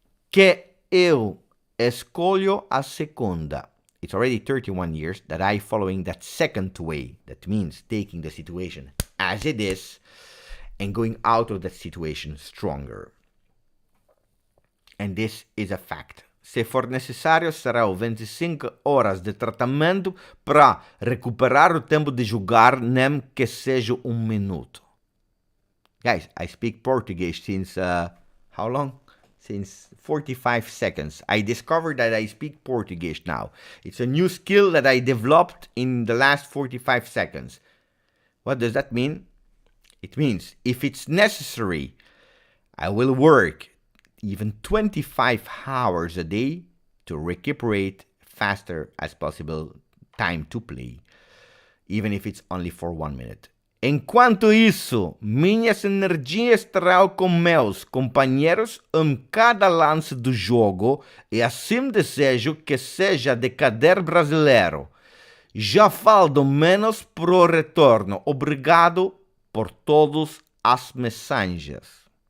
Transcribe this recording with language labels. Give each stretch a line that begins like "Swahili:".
Portuguese: Que eu escolho a segunda.
English: It's already 31 years that I following that second way. That means taking the situation as it is and going out of that situation stronger. And this is a fact.
Portuguese: Se for necessário, serão 25 horas de tratamento para recuperar o tempo de jogar, nem que seja minuto.
English: Guys, I speak Portuguese since, how long? Since 45 seconds. I discovered that I speak Portuguese now. It's a new skill that I developed in the last 45 seconds. What does that mean? It means if it's necessary, I will work even 25 hours a day to recuperate faster as possible time to play, even if it's only for 1 minute.
Portuguese: Enquanto isso, minhas energias estarão com meus companheiros em cada lance do jogo e assim desejo que seja de cader brasileiro. Já faltam menos pro retorno. Obrigado por todas as mensagens.